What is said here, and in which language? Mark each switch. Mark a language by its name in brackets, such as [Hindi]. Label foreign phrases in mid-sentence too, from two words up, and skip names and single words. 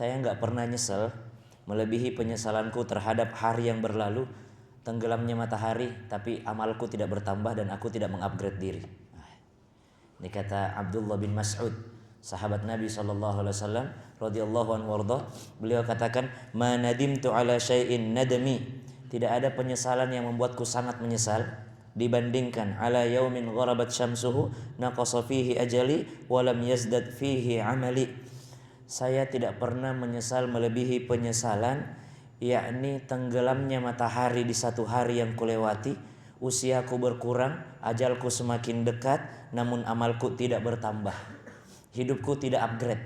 [Indonesian] nggak pernah nyesel melebihi penyesalanku terhadap hari yang berlalu, tenggelamnya matahari, tapi amalku tidak bertambah dan aku tidak mengupgrade diri. Ini kata Abdullah bin Mas'ud, sahabat Nabi SAW [Arabic] رضي الله عنه [Indonesian] warda. Beliau katakan, [Arabic] "ما ندمت على شيء ندمي." [Indonesian] Tidak ada penyesalan yang membuatku sangat menyesal dibandingkan [Arabic] على يوم غربت شمسه نقص فيه أجلي ولم يزدد فيه عملي. [Indonesian] Saya tidak pernah menyesal melebihi penyesalan, yakni tenggelamnya matahari di satu hari yang kulewati, usiaku berkurang, ajalku semakin dekat, namun amalku tidak bertambah, hidupku tidak upgrade.